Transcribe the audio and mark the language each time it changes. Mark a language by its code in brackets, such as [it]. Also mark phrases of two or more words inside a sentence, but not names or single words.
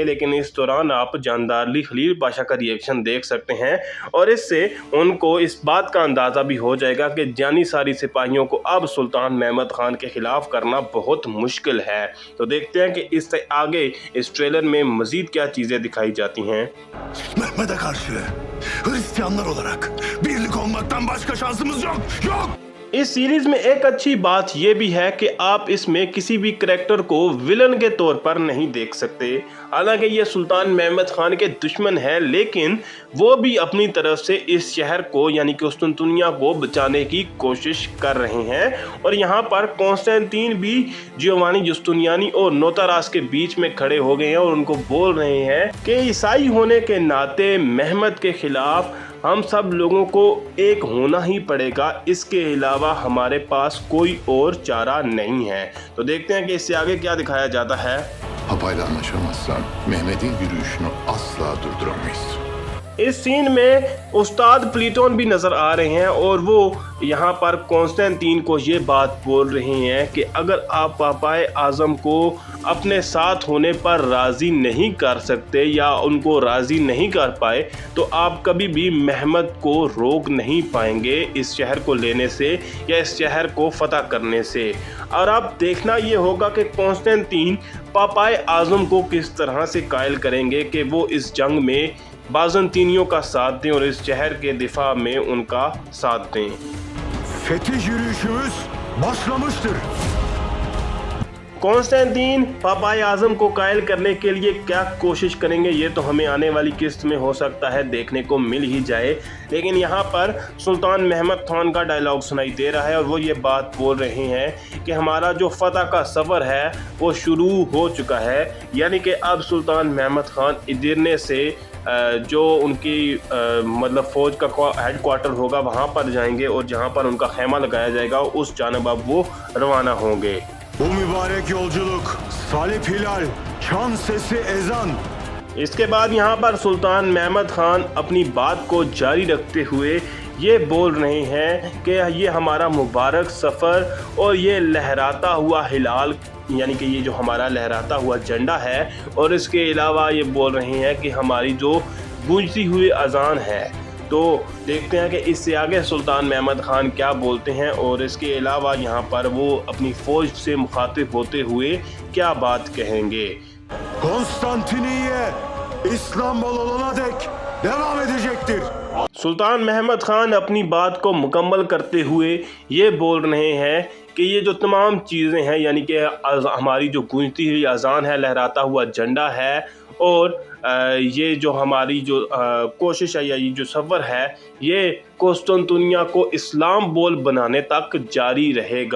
[ur] لیکن اس دوران آپ جاندار علی خلیل پاشا کا ری ایکشن دیکھ سکتے ہیں اور اس سے ان کو اس بات کا اندازہ بھی ہو جائے گا کہ جانثاری سپاہیوں کو اب سلطان محمد خان کے خلاف کرنا بہت مشکل ہے. تو دیکھتے ہیں کہ اس سے آگے اس ٹریلر میں مزید کیا چیزیں دکھائی جاتی ہیں. [tr] Mehmet'e karşı Hristiyanlar olarak birlik olmaktan başka şansımız yok. Yok! [ur] اس سیریز میں ایک اچھی بات یہ بھی ہے کہ آپ اس میں کسی بھی کریکٹر کو ولن کے طور پر نہیں دیکھ سکتے. حالانکہ یہ سلطان محمد خان کے دشمن ہے، لیکن وہ بھی اپنی طرف سے اس شہر کو یعنی کہ قسطنطنیہ کو بچانے کی کوشش کر رہے ہیں. اور یہاں پر کونسٹنٹین بھی جیووانی جستینیانی اور نوتاراس کے بیچ میں کھڑے ہو گئے ہیں اور ان کو بول رہے ہیں کہ عیسائی ہونے کے ناتے محمد کے خلاف ہم سب لوگوں کو ایک ہونا ہی پڑے گا، اس کے علاوہ ہمارے پاس کوئی اور چارہ نہیں ہے. تو دیکھتے ہیں کہ اس سے آگے کیا دکھایا جاتا ہے. [tr] Papayla anlaşamazsan Mehmet'in yürüyüşünü asla durduramayız. [ur] اس سین میں استاد پلیٹون بھی نظر آ رہے ہیں اور وہ یہاں پر کونسٹنٹین کو یہ بات بول رہے ہیں کہ اگر آپ پاپائے اعظم کو اپنے ساتھ ہونے پر راضی نہیں کر سکتے یا ان کو راضی نہیں کر پائے تو آپ کبھی بھی محمد کو روک نہیں پائیں گے اس شہر کو لینے سے یا اس شہر کو فتح کرنے سے. اور اب دیکھنا یہ ہوگا کہ کونسٹنٹین پاپائے اعظم کو کس طرح سے قائل کریں گے کہ وہ اس جنگ میں بازنطینیوں کا ساتھ دیں اور اس شہر کے دفاع میں ان کا ساتھ دیں. [tr] Fetih yürüyüşümüz başlamıştır. [ur] کونسٹنٹین پاپائے اعظم کو قائل کرنے کے لیے کیا کوشش کریں گے یہ تو ہمیں آنے والی قسط میں ہو سکتا ہے دیکھنے کو مل ہی جائے. لیکن یہاں پر سلطان محمد خان کا ڈائیلاگ سنائی دے رہا ہے اور وہ یہ بات بول رہے ہیں کہ ہمارا جو فتح کا سفر ہے وہ شروع ہو چکا ہے. یعنی کہ اب سلطان محمد خان ادرنے سے جو ان کی مطلب فوج کا [en] head quarter [ur] ہوگا وہاں پر جائیں گے اور جہاں پر ان کا خیمہ لگایا جائے گا اس جانب اب وہ روانہ ہوں گے. [tr] Bu mübarek yolculuk, salip hilal, çan sesi ezan. [ur] اس کے بعد یہاں پر سلطان محمد خان اپنی بات کو جاری رکھتے ہوئے یہ بول رہے ہیں کہ یہ ہمارا مبارک سفر اور یہ لہراتا ہوا ہلال یعنی کہ یہ جو ہمارا لہراتا ہوا جھنڈا ہے اور اس کے علاوہ یہ بول رہے ہیں کہ ہماری جو گونجتی ہوئی اذان ہے. تو دیکھتے ہیں کہ اس سے آگے سلطان محمد خان کیا بولتے ہیں اور اس کے علاوہ یہاں پر وہ اپنی فوج سے مخاطب ہوتے ہوئے کیا بات کہیں گے. [tr] Konstantiniye İstanbul olana dek devam edecektir. [ur] سلطان محمد خان اپنی بات کو مکمل کرتے ہوئے یہ بول رہے ہیں کہ یہ جو تمام چیزیں ہیں یعنی کہ ہماری جو گونجتی ہوئی اذان ہے، لہراتا ہوا جھنڈا ہے اور یہ جو ہماری جو کوشش ہے یا یہ جو سفر ہے یہ قسطنطنیہ کو اسلام بول بنانے تک جاری رہے گا.